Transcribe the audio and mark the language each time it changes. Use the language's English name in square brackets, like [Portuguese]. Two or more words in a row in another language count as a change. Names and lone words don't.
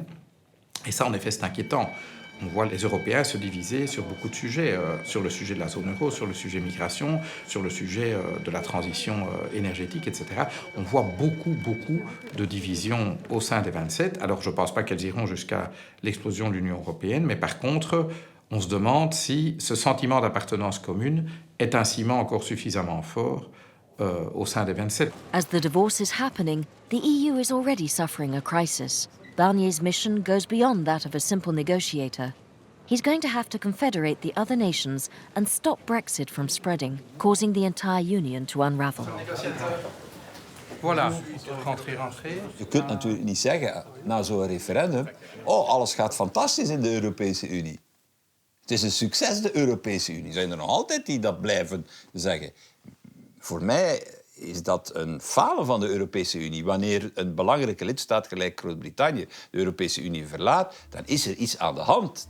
[French] Et ça, en effet, c'est inquiétant. On voit les Européens se diviser sur beaucoup de sujets, sur le sujet de la zone euro, sur le sujet migration, sur le sujet de la transition énergétique, etc. On voit beaucoup de divisions au sein des 27. Alors, je ne pense pas qu'elles iront jusqu'à l'explosion de l'Union européenne, mais par contre, on se demande si ce sentiment d'appartenance commune est un ciment encore suffisamment fort au sein des 27. [English] As the divorce is happening, the EU is already suffering a crisis. Barnier's mission goes beyond that of a simple negotiator. He's going to have to confederate the other nations and stop Brexit from spreading, causing the entire Union to unravel. [French] Voilà, rentrez. [Dutch] Je kunt natuurlijk niet zeggen, na zo'n referendum, oh, alles gaat fantastisch in de Europese Unie. Het is een succes, de Europese Unie. Zijn er nog altijd die dat blijven zeggen. Voor mij is dat een falen van de Europese Unie. Wanneer een belangrijke lidstaat gelijk Groot-Brittannië de Europese Unie verlaat, dan is er iets aan de hand.